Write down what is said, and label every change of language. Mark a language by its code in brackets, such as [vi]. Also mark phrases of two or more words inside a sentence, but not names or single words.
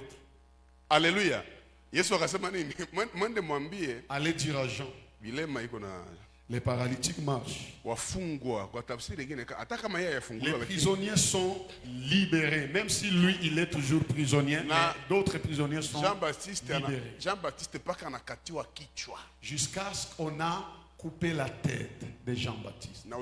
[fr] Alléluia. [sw] Yesu akasema nini? Mwende mwambie [fr] allez dire à Jean, [sw] vilema iko na [fr] les paralytiques marchent. Les prisonniers sont libérés, même si lui il est toujours prisonnier, mais d'autres prisonniers sont libérés. Jean-Baptiste jusqu'à ce qu'on a coupé la tête de Jean-Baptiste.